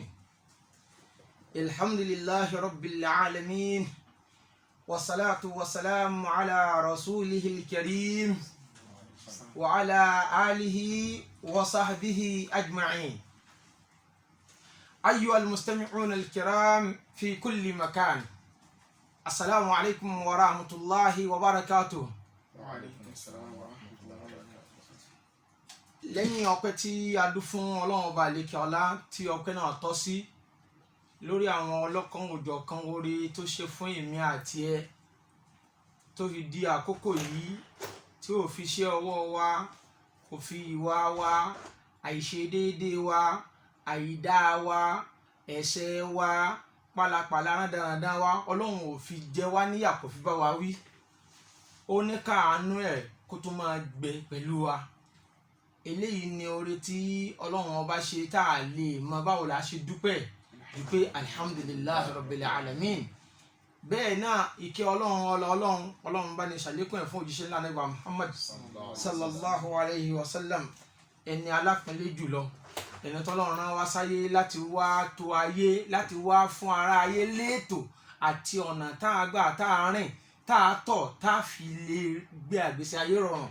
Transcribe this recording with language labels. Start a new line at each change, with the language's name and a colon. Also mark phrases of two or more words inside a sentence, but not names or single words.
Arabic: الحمد لله رب العالمين، والصلاة والسلام على رسوله الكريم وعلى آله وصحبه أجمعين. أيها المستمعون الكرام في كل مكان، السلام عليكم ورحمة الله وبركاته. وعليكم السلام ورحمة الله وبركاته.
Yoruba: lẹ́yìn ọpẹ́ tí a dú fún Ọlọ́run ọba àlékè ọlá tí ọpẹ́ náà tọ́ sí lórí àwọn ọlọ́kan òjọ̀kan oore tó ṣe fún èmi àti ẹ tó fi di àkókò yìí tí ò fi ṣe ọwọ́ wa, kò fi ìwà wa, àìṣedéédé wa, àìdá wa, ẹ̀ṣẹ̀ wa, pálapàla rádaràdá wa, Ọlọ́run ò fi jẹ wá níyà, kò fi bá wa wí. Ó ní káàánú ẹ̀ kó tó máa gbé pẹ̀lú wa. Eléyìí ni oore tí Ọlọ́run ọba ṣe tá a lè mọ báwo la ṣe dúpẹ́
Arabic: الحمد لله رب العالمين.
Yoruba: Bẹ́ẹ̀ náà ìkẹ́ Ọlọ́run bá ní ṣàlékún ẹ̀ fún òjíṣẹ́ ńlá Ànábì Muhammad
Arabic: صلى الله عليه وسلم,
Yoruba: ẹni alápẹ̀lẹ́ jùlọ, ẹni tọ́lọ́run rán wá sáyé láti wá tó ayé, láti wá fún ara ayé létò àti ọ̀nà tá a gbà tá a rìn tá a tọ̀ tá a fi lè gbé àgbésí ayé rọrùn.